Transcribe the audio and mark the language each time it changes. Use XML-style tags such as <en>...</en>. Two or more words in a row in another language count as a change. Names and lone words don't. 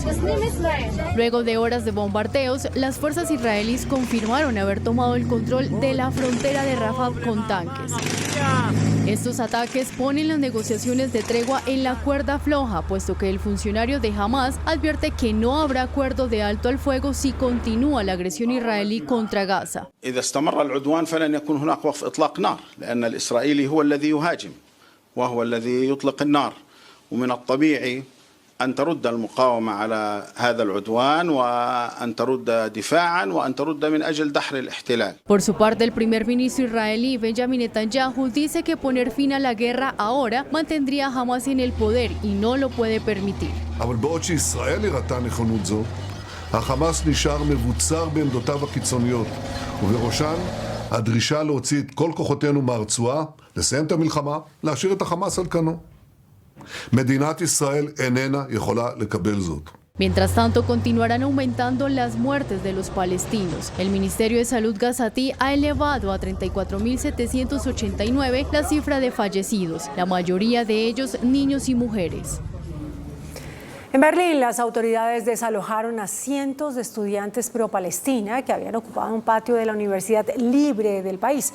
<es>Luego de horas de bombardeos, las fuerzas israelíes confirmaron haber tomado el control de la frontera de Rafah con tanques. Estos ataques ponen las negociaciones de tregua en la cuerda floja, puesto que el funcionario de Hamas advierte que no habrá acuerdo de alto al fuego si continúa la agresión israelí contra Gaza.</es> <ar>إذا استمر العدوان فلن يكون هناك وقف إطلاق نار لأن الإسرائيلي هو الذي يهاجم وهو الذي يطلق النار ومن الطبيعي أن ترد المقاومة على هذا العدوان وأن ترد دفاعا وأن ترد من أجل دحر الاحتلال.</ar> <es>Por su parte, el primer ministro israelí Benjamin Netanyahu dice que poner fin a la guerra ahora mantendría a Hamas en el poder y no lo puede permitir.</es> <he>אבל בעוד שישראל הראתה נכונות זו, החמאס נשאר מבוצר בעמדותיו הקיצוניות, ובראשן הדרישה להוציא את כל כוחותינו מהרצועה, לסיים את המלחמה, להשאיר את החמאס על כנו. מדינת ישראל איננה יכולה לקבל זאת.</he> <es>Mientras tanto, continuarán aumentando las muertes de los palestinos. El Ministerio de Salud gazatí ha elevado a 34.789 la cifra de fallecidos, la mayoría de ellos niños y mujeres. En Berlín, las autoridades desalojaron a cientos de estudiantes pro-Palestina que habían ocupado un patio de la Universidad Libre del país.</es>